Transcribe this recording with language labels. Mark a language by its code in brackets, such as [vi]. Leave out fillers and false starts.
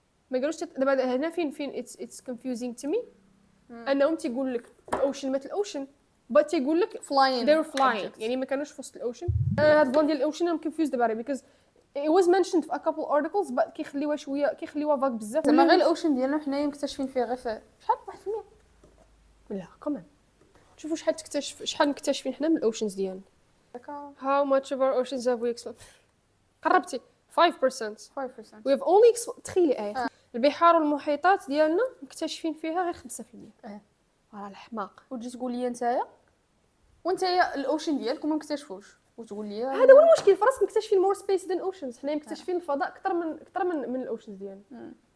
[ar] ما قالوش دابا هنا فين [en] it's confusing to me [ar] انهم تيقول لك الاوشن مثل الاوشن [en] but [ar] تيقول لك [en] flying they're flying [ar] يعني ما كانوش في وسط الاوشن هاد البلان ديال الاوشن [en] I'm confused about it because it was mentioned [ar] في [en] a couple articles but [ar] كيخليوها فاك بزاف [en] زعما غير الاوشن ديالنا حنايا مكتشفين فيه غير في شحال 1% لا كمان شوفوا شحال مكتشفين حنا من الاوشنز ديالنا داكا how much of our oceans have we explored [ar] قربتي [en] 5% 5% we have only [ar] تخيلي البحار والمحيطات ديالنا مكتشفين فيها غير 5% راه الحماق وتجي تقول لي نتايا وانتيا الاوشن ديالكم ما مكتشفوش وتقول لي هذا هو المشكل، فراسك مكتشفين [en] more space than oceans, [ar] حنا مكتشفين الفضاء اكثر من الاوشنز ديالنا.